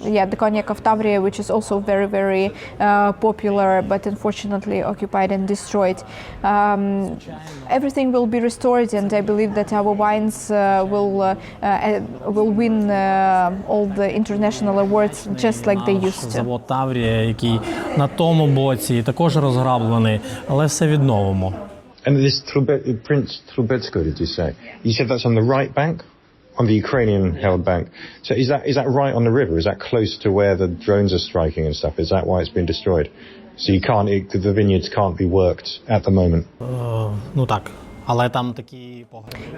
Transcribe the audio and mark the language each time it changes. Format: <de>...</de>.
<en>The cognac of Tavria, which is also very, very popular, but unfortunately occupied and destroyed. Everything will be restored, and I believe that our wines will win all the international awards just like they used to.</en> <uk>Завод Таврія, який на тому боці, також розграблений, але все відновимо.</uk> <en>And this Prince Trubetskoy, did you say? You said that's on the right bank? On the Ukrainian-held bank. So is that right on the river? Is that close to where the drones are striking and stuff? Is that why it's been destroyed? So the vineyards can't be worked at the moment?</en> <uk>Ну так. Але там такі погреби.</uk>